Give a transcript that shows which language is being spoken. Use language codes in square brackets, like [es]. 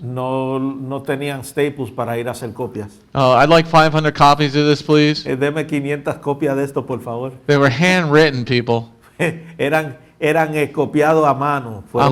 [es] No tenían staples para ir a hacer copias. [en] Oh, I'd like 500 copies of this, please. [es] Deme 500 copias de esto, por favor. [en] They were handwritten, people. [es] eran copiados a mano, fueron